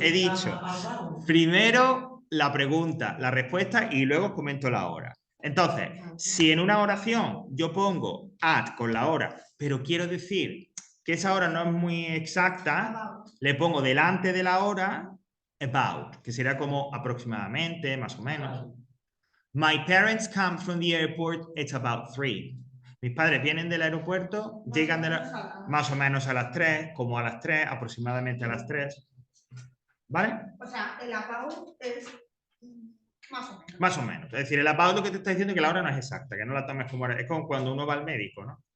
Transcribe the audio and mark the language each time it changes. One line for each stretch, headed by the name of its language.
Spanish: He dicho primero la pregunta, la respuesta y luego os comento la hora. Entonces, si en una oración yo pongo at con la hora, pero quiero decir que esa hora no es muy exacta, le pongo delante de la hora about, que sería como aproximadamente, más o menos.
English: My parents come from the airport, it's about 3.
Spanish: Mis padres vienen del aeropuerto, llegan más o menos a las 3, como a las 3, aproximadamente a las 3. ¿Vale? O sea, el about es más o menos. Más o menos. Es decir, el about lo que te está diciendo es que la hora no es exacta, que no la tomes como... Es como cuando uno va al médico, ¿no?